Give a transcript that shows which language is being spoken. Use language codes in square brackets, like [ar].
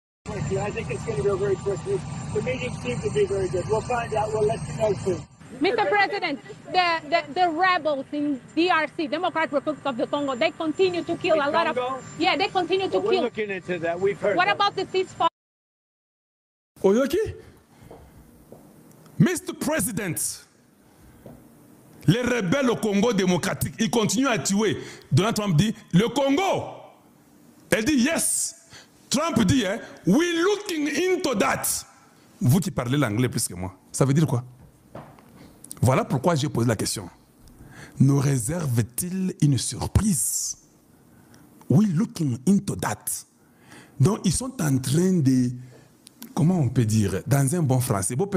[en] I think it's going to go very quickly. The meetings seem to be very good. We'll find out. We'll let you know soon. Mr. President, the rebels in DRC, Democratic Republic of the Congo, they continue to kill a lot of... Yeah, they continue to kill. We're looking into that. We've heard What about the ceasefire? Oyoki? Mr. [fr] President, les rebelles au Congo démocratique, ils continuent à tuer. Donald Trump dit, le Congo. Elle dit, yes. Trump dit, hein, [en] we're looking into that. [fr] Vous qui parlez l'anglais plus que moi, ça veut dire quoi? Voilà pourquoi j'ai posé la question. Nous réserve-t-il une surprise? [en] We're looking into that. [fr] Donc, ils sont en train de... Comment on peut dire? Dans un bon français.